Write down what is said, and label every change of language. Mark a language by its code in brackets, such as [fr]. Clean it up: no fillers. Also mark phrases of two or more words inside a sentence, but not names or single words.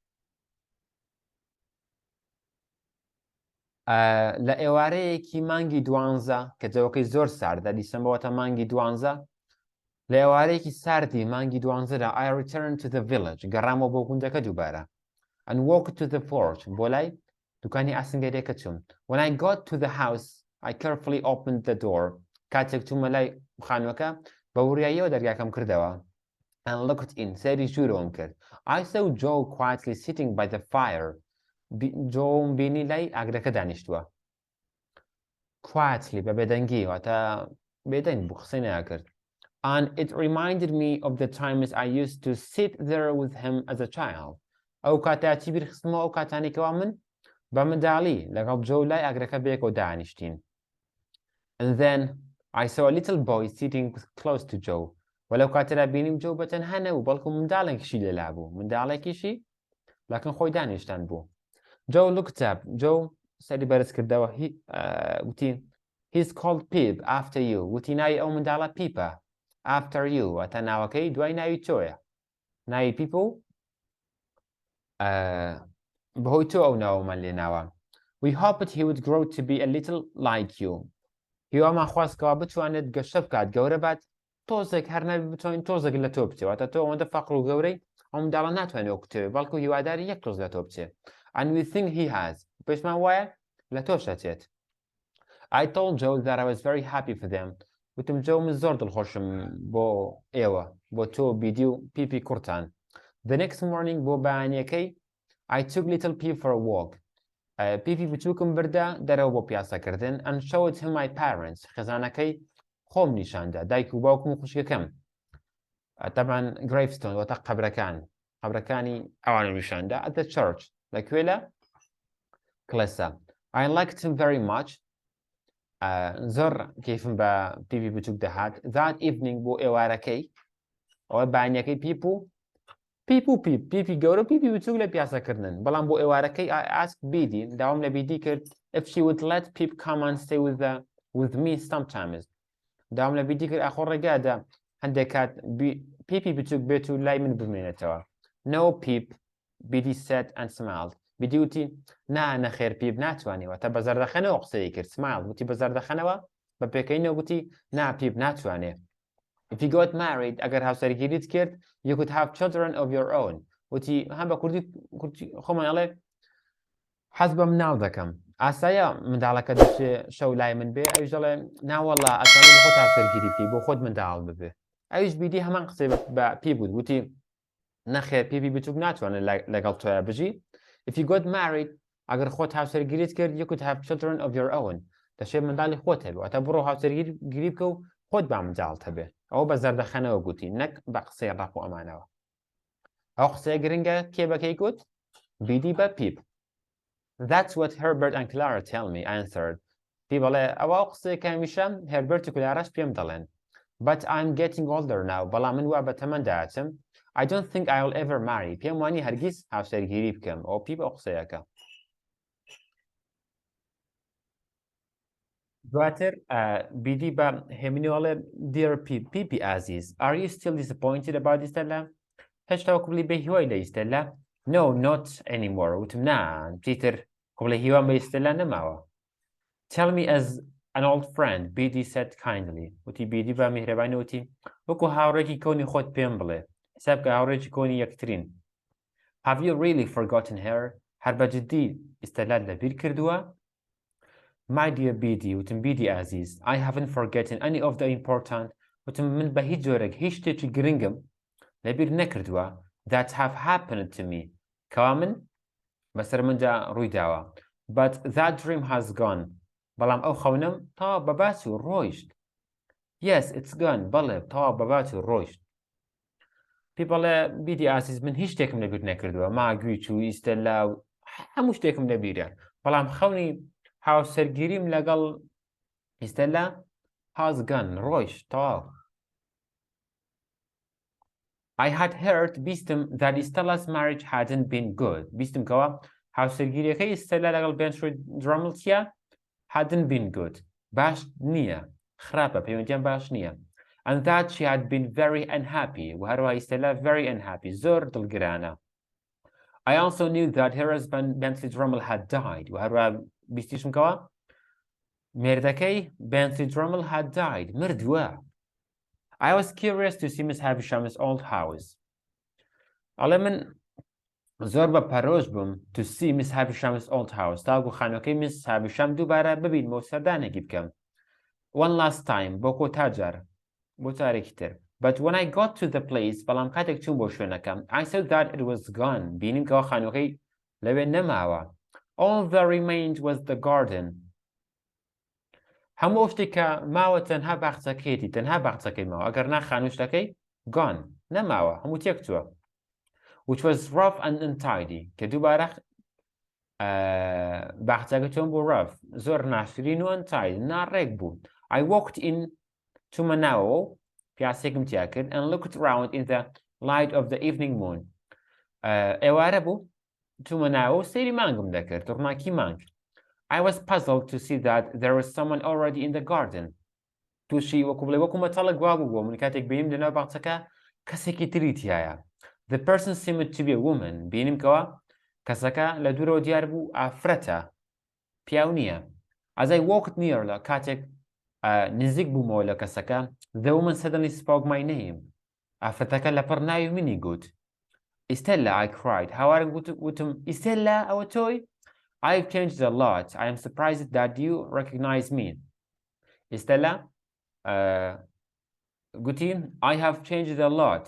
[ckb] لە ئێوارەیەکی مانگی 12 کە جەوەکەی زۆر ساردە دیسەمبەوەتە مانگی 12 لە ئێوارەیەکی ساردی مانگی 12دا [en] I returned to the village [ckb] گەڕامەوە بۆ گوندەکە دووبارە [en] and walked to the porch [ckb] بۆ لای دوکانی ئاسنگەرێکە چوم [en] When I got to the house I carefully opened the door [ckb] کاتێک چوومە لای خانووەکە بە وریاییەوە دەرگاکەم کردەوە [en] and looked in [ckb] سەیری ژوورەوەم کرد. [en] I saw Joe quietly sitting by the fire. [ckb] جۆم بینی لای ئاگرەکە دانیشتووە. Quietly بە بێدەنگی واتە بێدەنگ بوو قسەی ناکرد. [en] And it reminded me of the times I used to sit there with him as a child. [ckb] ئەو کاتاتی بیرخستمەوە ئەو کاتانێکەوە من بە منداڵی لەگەڵ جۆ لای ئاگرەکە بێکەوە دانیشتین. [en] And then I saw a little boy sitting close to Joe. [ckb] وەلەو کاتێرا بینیم جۆ بەتەنها نەبوو بەڵکو منداڵێکیشی لێلا بوو. منداڵێکیشی لەکن خۆی دانیشتان بوو. [en] Joe looked up. Joe [ckb] سەری بەرز کردەوە وتی [en] He's called Pip after you. [ckb] وتی ناوی ئەو منداڵە پیپە. [en] After you. [ckb] واتە ناوەکەی دوای ناوی تۆیە. ناوی پیپ و بەهۆی تۆ ئەو ناوەمان لێ ناوە. [en] We hoped he would grow to be a little like you. [ckb] هیوامان خواستکەوە بتوانێت گەشتە بکات گەورە بات تۆزێک هەر نەبی بتوانین تۆزێک لە تۆ بچێت واتە تۆ ئەوەندە فەقر و گەورەی ئەو منداڵە ناتوانێت وەکو بەڵکو هیواداری یەک تۆز لە تۆ بچێت. [en] And we think he has. [ckb] پێشمان وایە لە تۆش دەچێت. [en] I told Joe that I was very happy for them. [ckb] وتم جۆ من زۆر دڵخۆشم بۆ ئێوە بۆ تۆ بیدی و پیپی کوڕتان. [en] The next morning [ckb] بۆ بەیانیەکەی [en] I took little Pip for a walk. [ckb] پیپی بچووکم بردە دەرەوە بۆ پیاسەکردن [en] and showed him my parents. [ckb] خێزانەکەی خۆم نیشاندا دایک و باوکم و خوشکەکەم. طبعا گرێڤستۆن واتە قەبرەکانی ئەوانە نیشاندا [en] at the church. [ckb] لەکوێ لە کڵێسا. [en] I liked him very much. [ckb] زۆر کەیفم بە پیپی بچووک دەهات. [en] That evening [ckb] بۆ ئێوارەکەی ئەوە بانیەکەی پیپی گەورە پیپی بچووک لە پیاسەکردن بەڵام بۆ ئێوارەکەی [en] I asked [ckb] بیدی داوام لە بیدی کرد [en] if she would let Pip come and stay with me sometimes. [ckb] داوام لە بیدی کرد ئاخۆ ڕێگادا هەندێک کات پیپی بچووک بێت و لای من بمێنێتەوە. [en] No Pip. بیدی said and smiled. [ckb] بیدی وتی نەخێر پیپ ناتوانێەوە تا بە زەردەخەنەوە قسەی کرد. Smiled وتی بە زەردەخەنەوە بە پێکەینەوە گوتی پیپ ناتوانێ. [en] If you got married [ckb] ئەگەر هاوسەرگیریت کرد [en] you could have children of your own. [ckb] وتی هەم بە کوردی خۆمان ئەڵێ حەز بە مناڵ دەکەم. ئاسایە منداڵەکە دەچێ شەو لای من بێ ئەویش دەڵێ ناوەڵا ئەتوانێت خۆت هاوسەرگیری بکەی بۆ خۆت منداڵ ببێ. ئەویش بیدی هەمان قسەی بە پێ بوو وتی نەخێر پیپی بچووک ناتوانێت لەگەڵ تۆیە بژی. If you got married ئەگەر خۆت هاوسەرگیریت کرد you could have children of your own. دەشێت منداڵی خۆت هەبێ واتە بڕۆ هاوسەرگیری بکە و خۆت با منداڵت هەبێ. ئەوە بە زەردەخەنەوە گوتی نەک بە قسەی ڕاق و ئەمانەوە. ئەو قسەیە گرنگە کێ بەکەی گوت؟ بیدی بە پیپ. [en] That's what Herbert and Clara tell me, I answered. [ckb] پی بەڵێ ئەوە قسەیە کە هەمیشە هێربەرت و کلاراش پێم دەڵێن. [en] But I'm getting older now. [ckb] بەڵام من وا بە تەمەنداچم. [en] I don't think I'll ever marry. [ckb] پێم وانی هەرگیز هاوسەرگیری بکەم. ئەو پیپ ئەو قسەیەکە. دواتر بیدی بە هێمنیۆڵێ [en] Dear Pip Aziz, are you still disappointed about Stella? [ckb] هێشتا قبلی بە هیوای لە Stella? [en] No, not anymore. [ckb] وتم نا چیتر قبلی هیوان بە Stella نەماوە. [en] Tell me as an old friend, بیدی said kindly. [ckb] وتی بیدی بە میهرەبانی وتی وەکو هاوڕێکی کۆنی خۆت پێم بڵێ. حساب کە هاوڕێکی کۆنی یەکترین. [en] Have you really forgotten her? [ckb] هەر بە جددی Stella لەبیر کردووە؟ [en] My dear [ckb] بیدی وتم بیدی ئازیز [en] I haven't forgotten any of the important [ckb] وتم من بە هیچ جۆرێک هیچ شتێکی گرنگم لەبیر نەکردووە [en] that have happened to me [ckb] کەوا من بەسەر مندا ڕووی داوە [en] but that dream has gone [ckb] بەڵام ئەو خەونم تاوا بەباچ و ڕۆیشت. [en] Yes, it's gone. [ckb] بەڵێ تاوا بەباچ و ڕۆیشت. پێی بەڵێ بیدی ئازیز من هیچ شتێکم لەبیر نەکردووە ماگوی چوو ئیستەلا و هەموو شتێکم لەبیرە بەڵام خەونی هاوسەرگیریم لەگەڵ ئیستەلا [en] has gone [ckb] ڕۆیشت تەواو. [en] I had heard بیستم that Stella's marriage hadn't been good. [ckb] بیستم کەوا هاوسەرگیریەکەی ئیستەلا لەگەڵ بێنتروید درۆمڵتیە [en] hadn't been good. [ckb] باش نییە. خراپە پەیوەندیان باش نییە. [en] And that she had been very unhappy. [ckb] و هەروەها ئیستەلا [en] very unhappy. [ckb] زۆر دڵگرانە. [en] I also knew that her husband Bentley Drummle had died. [ckb] و هەروەها بیستیشم کەوا مێردەکەی [en] Bentley Drummle had died. [ckb] مردووە. [en] I was curious to see Miss Havisham's old house. [ckb] ئەڵێ من زۆر بە پەرۆش بووم [en] to see Miss Havisham's old house. [ckb] تاکو خانووەکەی Miss Havisham دووبارە ببینمەوە سەردانێکی بکەم. [en] one last time [ckb] بۆ کۆتاجار بۆ جارێکی تر. [en] But when I got to the place [ckb] بەڵام کاتێک چوون بۆ شوێنەکەم [en] I saw that it was gone. [ckb] بینیم کەەوە خانووەکەی لەوێ نەماوە. [en] All that remained was the garden. [ckb] هەموو شتێک کە ماوە تەنها باخچەکەیەتی تەنها باخچەکەی ماوە ئەگەر نا خانووشتەکەی gone نەماوە هەموو تێک چووە. [en] Which was rough and untidy [ckb] کە دووبارە باخچەکە چۆن بوو rough زۆر ناشرین و untidy ناڕێک بوو. [en] I walked in [ckb] چوومە ناوەوە پیاسێکم تیا کرد [en] and looked around in the light of the evening moon. [ckb] ئێوارە بوو چوومە ناوە سەیری مانگم دەکرد ڕووناکی مانگ. I was puzzled to see that there was someone already in the garden. تووشی وەکو بڵێ وەکو مەتەڵە گوا بوو من کاتێک بینیم لەناو باخچەکە کەسێکی تری تایە. The person seemed to be a woman. بینیم کەوە کەسەکە لە دوورەوە دیار بوو ئافرەتە پیاو نییە. [en] As I walked near [ckb] کاتێک نزیک بوومەوە لە کەسەکە [en] the woman suddenly spoke my name. [ckb] ئافرەتەکە لەپڕ ناوی منی گوت. [en] Estella, I cried. [ckb] هاوارم گوتم Estella ئەوە تۆی؟ [en] I've changed a lot. I am surprised that you recognize me. Estella گوتی I have changed a lot.